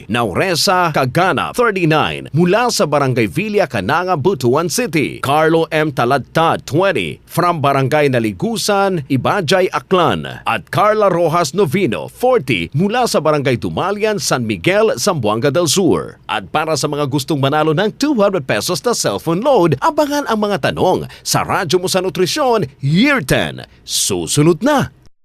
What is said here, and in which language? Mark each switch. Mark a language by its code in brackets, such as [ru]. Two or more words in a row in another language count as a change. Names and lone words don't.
[tl] Nauresa Cagana, 39, mula sa Barangay Villa Cananga, Butuan City. Carlo M. [en] Taladtad, 20, from Barangay Naligusan, Ibajay, Aklan. [tl] At Carla Rojas Novino, 40, mula sa Barangay Dumalian, San Miguel, Zamboanga del Sur. At para sa mga gustong manalo ng 200 pesos na [en] cellphone load, [tl] abangan ang mga tanong sa Radyo mo sa Nutrisyon Year 10. Susunod na!